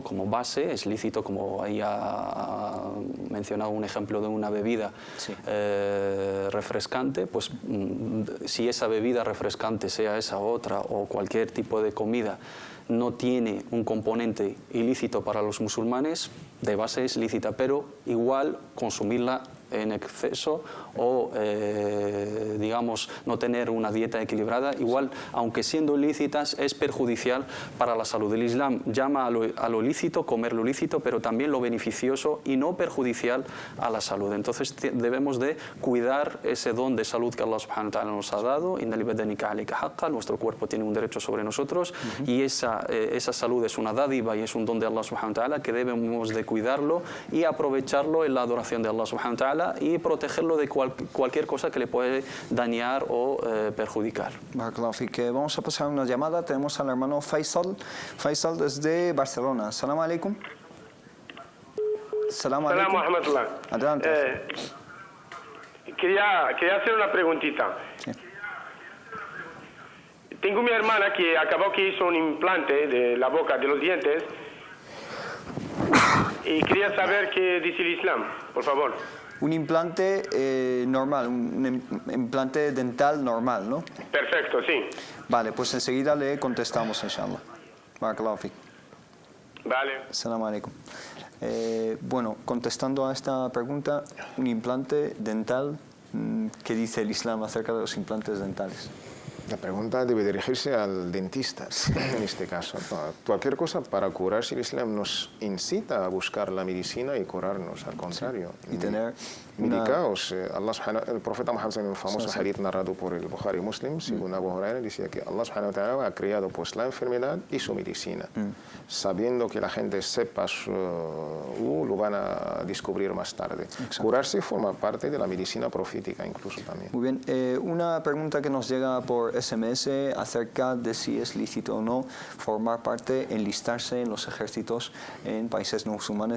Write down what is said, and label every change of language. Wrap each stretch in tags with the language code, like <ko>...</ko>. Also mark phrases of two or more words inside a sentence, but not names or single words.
<es>Como base, es lícito, como ahí ha mencionado un ejemplo de una bebida refrescante, pues si esa bebida refrescante, sea esa otra o cualquier tipo de comida, no tiene un componente ilícito para los musulmanes, de base es lícita, pero igual consumirla en exceso o, digamos, no tener una dieta equilibrada, igual, aunque siendo lícitas, es perjudicial para la salud. El Islam llama a lo lícito, comer lo lícito, pero también lo beneficioso y no perjudicial a la salud. Entonces debemos de cuidar ese don de salud que Allah</es> <ar>سبحانه وتعالى</ar> <es>nos ha dado. Nuestro cuerpo tiene un derecho sobre nosotros y esa salud es una dádiva y es un don de Allah</es> <ar>سبحانه وتعالى</ar> <es>que debemos de cuidarlo y aprovecharlo en la adoración de Allah</es> <ar>سبحانه وتعالى</ar> <es>y protegerlo de cualquier cosa que le puede dañar o perjudicar. Vamos a pasar una llamada. Tenemos al hermano Faisal. Faisal desde Barcelona.</es> <ar>سلام عليكم. سلام عليكم.</ar> <es>Adelante. Quería hacer una preguntita. Sí. Tengo mi hermana que acabó que hizo un implante de la boca, de los dientes, y quería saber qué dice el Islam, por favor. Un implante normal, un implante dental normal, ¿no? Perfecto, sí. Vale, pues enseguida le contestamos, inshallah.</es> <ar>بارك الله فيك.</ar> <es>Vale.</es> <ar>سلام عليكم.</ar> <es>Bueno, contestando a esta pregunta, un implante dental, ¿qué dice el Islam acerca de los implantes dentales? La pregunta debe dirigirse al dentista, en este caso. Cualquier cosa para curarse, el Islam nos incita a buscar la medicina y curarnos, al contrario. Sí. Y tener medicaos. El profeta Muhammad, en un famoso hadith narrado por el Bukhari Muslim, según Abu Huraira, decía que Allah</es> <ar>سبحانه وتعالى</ar> <es>ha creado pues la enfermedad y su medicina. Sabiendo que la gente sepa, lo van a descubrir más tarde. Exacto. Curarse forma parte de la medicina profética incluso también. Muy bien. Una pregunta que nos llega por SMS acerca de si es lícito o no formar parte, enlistarse en los ejércitos en países no musulmanes.</es>